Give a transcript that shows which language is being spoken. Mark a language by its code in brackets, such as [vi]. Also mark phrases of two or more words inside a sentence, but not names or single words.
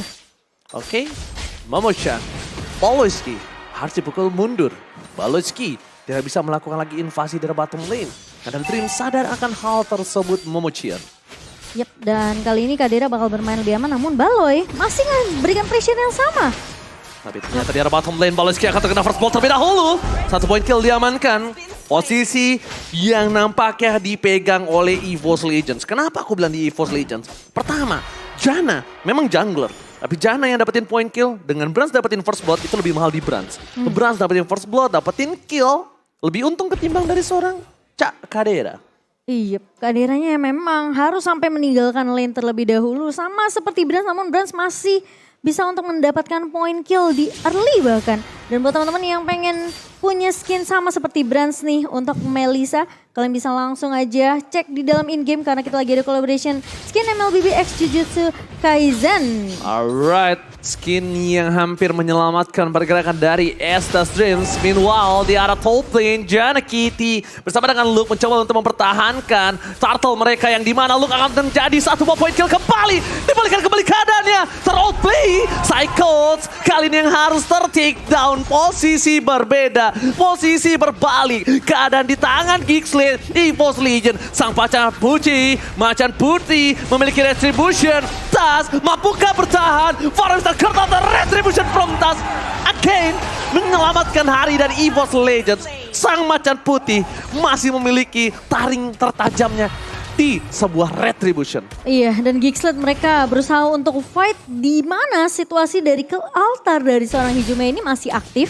[id] Oke, Momochian, Baloyski harus dipukul mundur. Baloyski tidak bisa melakukan lagi invasi dari [en] bottom lane. [id] Karena Dreams sadar akan hal tersebut Momochian. Yap, dan kali ini Kadera bakal bermain lebih aman, namun Baloy masih memberikan pressure yang sama. Tapi ternyata di arah [en] bottom lane, [id] Baloyski akan terkena [en] first blood [id] terlebih dahulu. [en] 1 point kill [id] diamankan. Posisi yang nampaknya dipegang oleh EVOS Legends. Kenapa aku bilang di EVOS Legends? Pertama, Janna memang jungler. Tapi Janna yang dapetin [en] point kill, [id] dengan Brans dapetin [en] first blood [id] itu lebih mahal di Brans. Brans dapetin [en] first blood, [id] dapetin kill, lebih untung ketimbang dari seorang Cak Kadera. Iya, Kaderanya memang harus sampai meninggalkan lane terlebih dahulu. Sama seperti Brans, namun Brans masih bisa untuk mendapatkan [en] point kill [id] di early bahkan. Dan buat teman-teman yang pengen punya skin sama seperti Brans nih untuk Melissa, kalian bisa langsung aja cek di dalam in-game karena kita lagi ada [en] collaboration skin [id] MLBB X Jujutsu Kaisen. Alright, skin yang hampir menyelamatkan pergerakan dari Estas Dreams. Meanwhile, di arah [en] top lane, [id] Janna Kitty bersama dengan Luke mencoba untuk mempertahankan turtle mereka yang dimana Luke akan menjadi 1 [en] point kill [id] kembali. Dibalikan kembali keadaannya, ter-outplay. Cycles kali ini yang harus ter- [en] take down. [id] Posisi berbeda, posisi berbalik. Keadaan di tangan Geeksled, EVOS Legend. Sang pacar macan putih memiliki retribution. Tas, mampukah bertahan? Forrester Kurtata [en] retribution from [id] Tas. Again, menyelamatkan hari dari EVOS Legends. Sang macan putih masih memiliki taring tertajamnya di sebuah retribution. Iya, dan Geeksled mereka berusaha untuk fight di mana situasi dari ke altar dari seorang Hijume ini masih aktif.